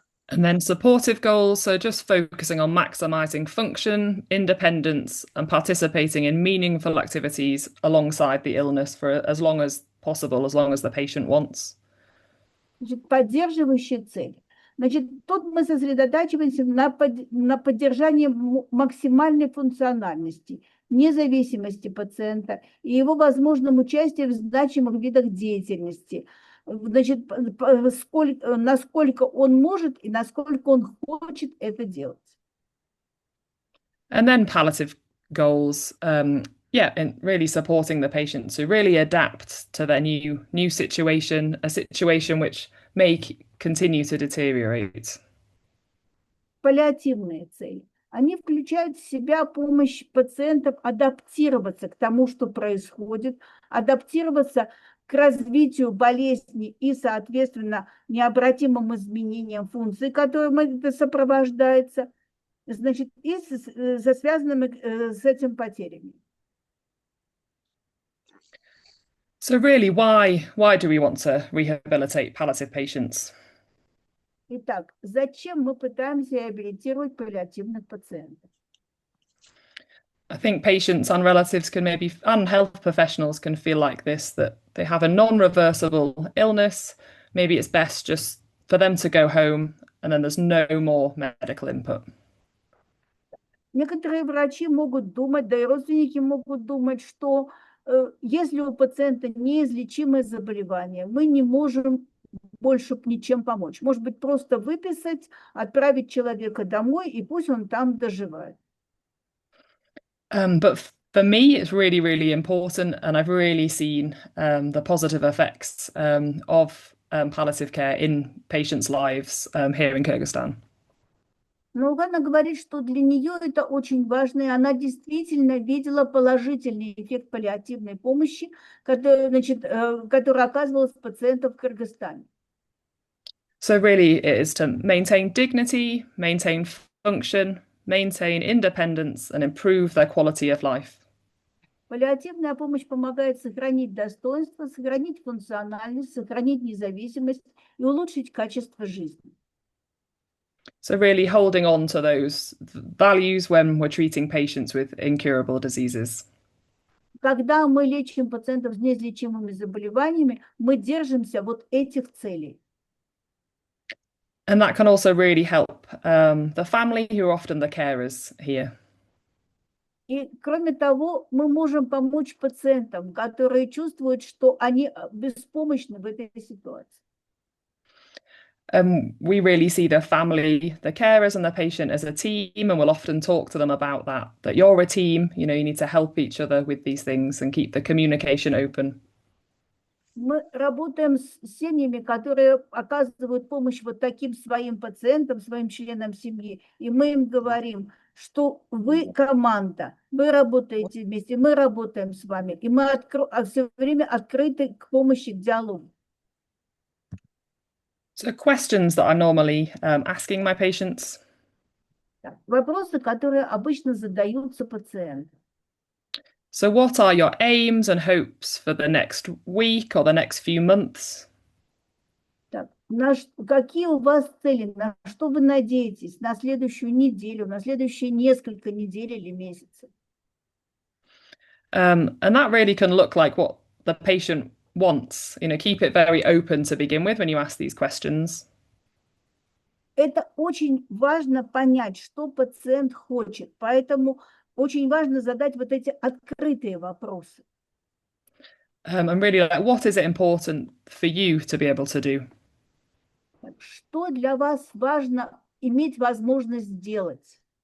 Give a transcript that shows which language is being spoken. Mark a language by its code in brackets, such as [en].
[en] And then supportive goals, so just focusing on maximizing function, independence, and participating in meaningful activities alongside the illness for as long as possible, as long as the patient wants. [ru] Значит, поддерживающие цели. Значит, тут мы сосредотачиваемся на поддержании максимальной функциональности, независимости пациента и его возможном участии в значимых видах деятельности. Значит, насколько он может и насколько он хочет это делать. [en] And then palliative goals, and really supporting the patient to really adapt to their new situation, a situation which may continue to deteriorate. [ru] Паллиативные цели. Они включают в себя помощь пациентам адаптироваться к тому, что происходит, адаптироваться к развитию болезни и, соответственно, необратимым изменениям функций, которым это сопровождается, значит, и со связанными с этим потерями. [en] So really, why do we want to rehabilitate palliative patients? [ru] Итак, зачем мы пытаемся реабилитировать паллиативных пациентов? [en] I think patients and relatives and health professionals can feel like this, that they have a non-reversible illness. Maybe it's best just for them to go home and then there's no more medical input. [ru] Некоторые врачи могут думать, да и родственники могут думать, что если у пациента неизлечимое заболевание, мы не можем больше ничем помочь. Может быть, просто выписать, отправить человека домой, и пусть он там доживает. [en] But for me, it's really, really important, and I've really seen the positive effects of palliative care in patients' lives here in Kyrgyzstan. [ru] Но Ханна говорит, что для нее это очень важно, и она действительно видела положительный эффект паллиативной помощи, который оказывался пациентам в Кыргызстане. [en] So really, it is to maintain dignity, maintain function, maintain independence, and improve their quality of life. [ru] Паллиативная помощь помогает сохранить достоинство, сохранить функциональность, сохранить независимость и улучшить качество жизни. [en] So really holding on to those values when we're treating patients with incurable diseases. [ru] Когда мы лечим пациентов с неизлечимыми заболеваниями, мы держимся вот этих целей. [en] And that can also really help the family, who are often the carers here. [ru] И кроме того, мы можем помочь пациентам, которые чувствуют, что они беспомощны в этой ситуации. [en] We really see the family, the carers and the patient as a team, and we'll often talk to them about that you're a team, you need to help each other with these things and keep the communication open. [ru] Мы работаем с семьями, которые оказывают помощь вот таким своим пациентам, своим членам семьи, и мы им говорим, что вы команда, вы работаете вместе, мы работаем с вами, и мы все время открыты к помощи, к диалогу. [en] So questions that I'm normally asking my patients. [ru] Вопросы, которые обычно задаются пациентам. [en] So what are your aims and hopes for the next week or the next few months? [ru] Так, какие у вас цели, на что вы надеетесь на следующую неделю, на следующие несколько недель или месяцев? [en] And that really can look like what the patient wants. Keep it very open to begin with when you ask these questions. [ru] Это очень важно понять, что пациент хочет, поэтому очень важно задать вот эти открытые вопросы. [en] And really, what is it important for you to be able to do? [ru] Что для вас важно иметь возможность сделать?